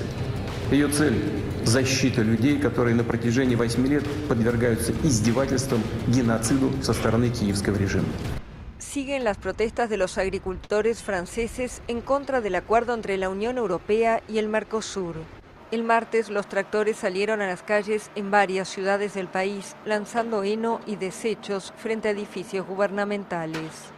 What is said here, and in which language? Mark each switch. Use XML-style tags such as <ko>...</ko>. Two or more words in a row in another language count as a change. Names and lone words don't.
<ru>Ее цель – защита людей, которые на протяжении 8 лет подвергаются издевательствам, геноциду со стороны киевского режима.</ru> <es>Siguen las protestas de los agricultores franceses en contra del acuerdo entre la Unión Europea y el Mercosur. El martes los tractores salieron a las calles en varias ciudades del país, lanzando heno y desechos frente a edificios gubernamentales.</es>